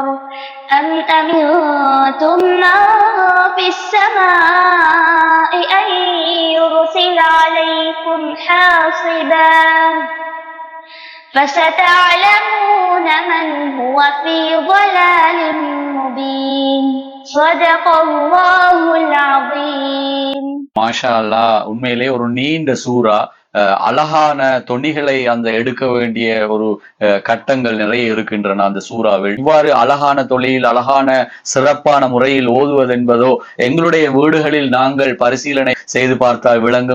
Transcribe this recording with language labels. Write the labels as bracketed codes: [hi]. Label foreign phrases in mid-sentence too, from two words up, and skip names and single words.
[ar] أم أمنتم من في السماء أن يرسل عليكم حاصبا فستعلمون من هو في ضلال مبين. صدق الله العظيم. ما شاء الله, [ta] உண்மையிலே ஒரு நீண்ட சூரா, அழகான தொனிகளை அந்த எடுக்க வேண்டிய ஒரு கட்டங்கள் நிறைய இருக்கின்றன அந்த சூறாவில். இவ்வாறு அழகான தொழில் அழகான சிறப்பான முறையில் ஓதுவது என்பதோ எங்களுடைய வீடுகளில் நாங்கள் பரிசீலனை செய்து பார்த்தால் விளங்கும்.